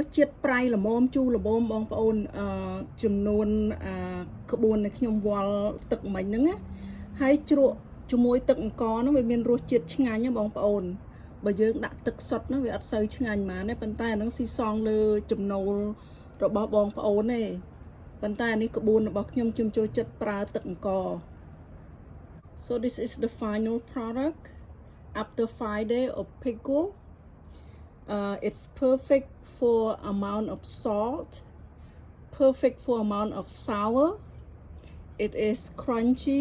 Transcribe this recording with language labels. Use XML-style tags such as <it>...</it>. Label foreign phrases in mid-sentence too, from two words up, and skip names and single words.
<km>ជាតិប្រៃល្មមជូរល្មមបងប្អូនចំនួនក្បួនដែលខ្ញុំវាល់ទឹកមិញហ្នឹងណាហើយជ្រក់ជាមួយទឹកអង្ករហ្នឹងវាមានរសជាតិឆ្ងាញ់ណាបងប្អូនបើយើងដាក់ទឹកសុទ្ធហ្នឹងវាអត់សូវឆ្ងាញ់ហ្មងទេប៉ុន្តែអាហ្នឹងស៊ីសងលើចំណូលរបស់បងប្អូនទេប៉ុន្តែអានេះក្បួនរបស់ខ្ញុំខ្ញុំចូលចិត្តប្រើទឹកអង្ករ</km> <en>So this is the final product after 5 days of pickle. It's perfect for amount of salt, perfect for amount of sour. It is crunchy.</en>